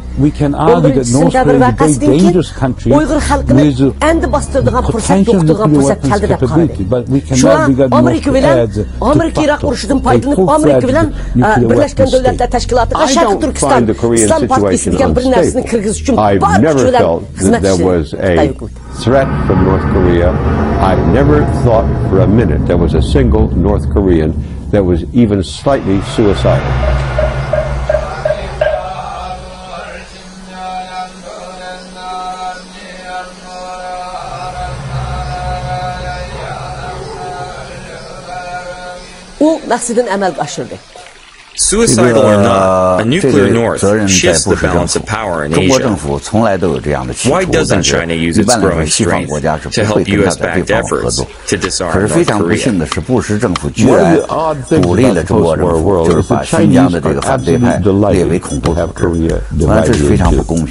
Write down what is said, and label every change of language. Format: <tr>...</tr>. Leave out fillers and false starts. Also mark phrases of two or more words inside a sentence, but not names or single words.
<uz>11-sentabr vaqasidan keyin Uyg'ur xalqini endi bostiradigan fursat, yo'qotadigan fursat keldi deb qaradik. Shu Amerika bilan, Amerika-Iroq urushidan foydalanib, Amerika bilan Birlashgan Davlatlar Tashkilotiga Sharq Turkiston Islom partiyasi degan bir narsani kirgizish uchun</uz> <en>I've never felt that there was a threat from North Korea. I've never thought for a minute there was a single North Korean that was even slightly suicidal.</en> <uz>U maqsadini amalga oshirdi.</uz> <en>Suicidal or not, a nuclear North shifts the balance of power in Asia. Why doesn't China use its growing strength to help U.S.-backed efforts to disarm North Korea? One of the odd things about the post-war world is the Chinese are absolutely delighted to have Korea divided into two.</en>